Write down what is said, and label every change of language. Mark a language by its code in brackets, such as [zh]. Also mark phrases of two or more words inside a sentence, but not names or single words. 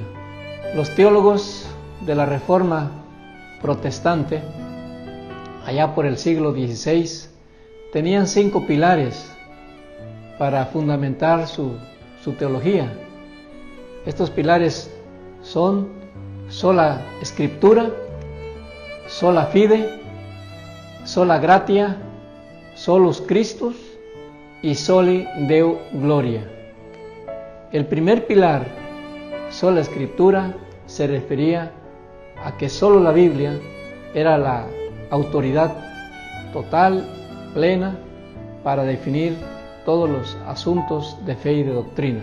[es] Los teólogos de la Reforma protestante, allá por el siglo XVI, tenían 5 pilares para fundamentar su teología. Estos pilares son [la] sola Scriptura, sola fide, sola gratia, solus Christus [es] y [la] soli Deo gloria. [es] El primer pilar, sola Escritura, se refería a que solo la Biblia era la autoridad total, plena, para definir todos los asuntos de fe y de doctrina.